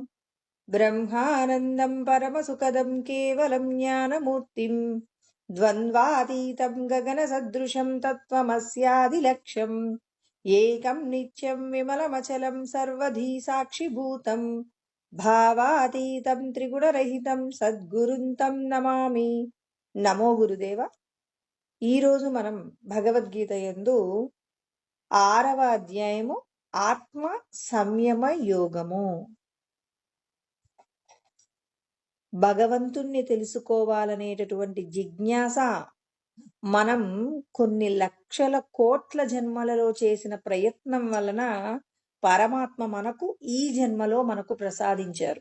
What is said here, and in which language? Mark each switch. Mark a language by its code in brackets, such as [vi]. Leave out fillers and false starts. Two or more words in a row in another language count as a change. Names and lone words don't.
[sa] ब्रह्मानन्दं परमसुखदं केवलं ज्ञानमूर्तिं द्वन्द्वातीतं गगनसदृशं तत्त्वमस्यादिलक्ष्यम् एकं नित्यं विमलमचलं सर्वधी साक्षिभूतं भावातीतं त्रिगुणरहितं सद्गुरुं तं नमामि। నమో గురుదేవ. [te] ఈరోజు మనం భగవద్గీత యందు 6వ అధ్యాయము ఆత్మ సంయమ యోగము. భగవంతుణ్ణి తెలుసుకోవాలనేటటువంటి జిజ్ఞాస మనం కొన్ని లక్షల కోట్ల జన్మలలో చేసిన ప్రయత్నం వలన పరమాత్మ మనకు ఈ జన్మలో మనకు ప్రసాదించారు.